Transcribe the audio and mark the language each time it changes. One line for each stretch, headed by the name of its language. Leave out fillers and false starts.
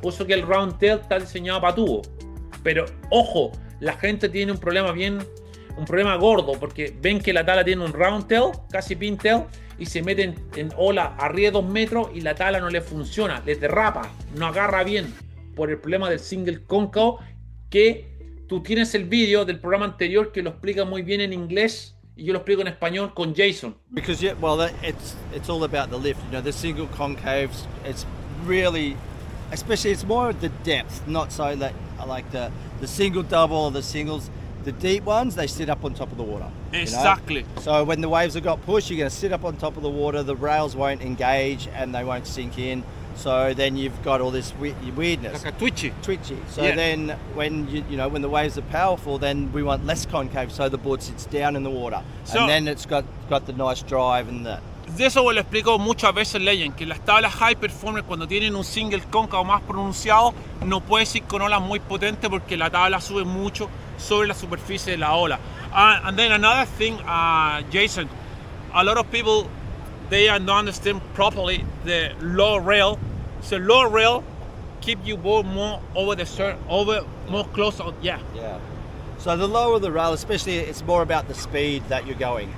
Spanish: Por eso que el round tail está diseñado para tubo. Pero ojo, la gente tiene un problema gordo, porque ven que la tabla tiene un round tail, casi pintail, y se meten en ola arriba de 2 metros y la tabla no le funciona, le derrapa, no agarra bien, por el problema del single cóncavo, que tú tienes el vídeo del programa anterior que lo explica muy bien en inglés y yo lo explico en español con Jason.
English: Because it's all about the lift. You know, the single concaves, it's really, especially it's more the depth, not so that like the single double or the singles. The deep ones, they sit up on top of the water. Exactly. You know? So when the waves have got pushed, you're going to sit up on top of the water. The rails won't engage and they won't sink in. So then you've got all this weirdness. Like a twitchy. So then when when the waves are powerful, then we want less concave, so the board sits down in the water, and then it's got the nice drive and that.
Spanish: De eso lo explico muchas veces, Legend, que las tablas high performance cuando tienen un single cóncavo más pronunciado no puedes ir con olas muy potentes porque la tabla sube mucho sobre la superficie de la ola.
English: And then another thing, Jason, a lot of people they don't understand properly the low rail. So low rail keep you board more over the surf, more close on, yeah. So the lower the rail, especially, it's more about the speed that you're going.